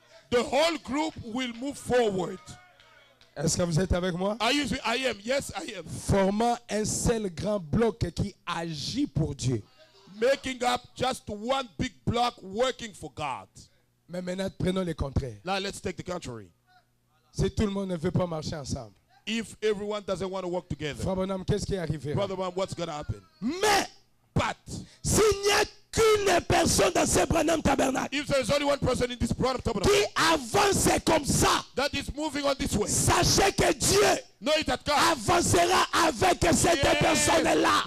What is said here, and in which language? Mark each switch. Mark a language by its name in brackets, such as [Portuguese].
[English] the whole group will move forward. [French] Est-ce que vous êtes avec moi? [English] I am. Yes, I am. [French] Formant un seul grand bloc qui agit pour Dieu. [English] Making up just one big block working for God. [French] Mais maintenant, prenons le contraire. [English] Now let's take the contrary. [French] Si tout le monde ne veut pas marcher ensemble, [English] If everyone doesn't want to work together, [French] Frère Bonhomme, qu'est-ce qui arrivera? [English] Brother Man, what's going to happen? [French] Mais [English] But [French] s'il n'y a qu'une personne dans ce Branham tabernacle [English] if there's only one person in this Branham tabernacle [French] qui avance comme ça, [English] that is moving on this way, [French] sachez que Dieu [English] know it that God [French] avancera avec cette personne-là.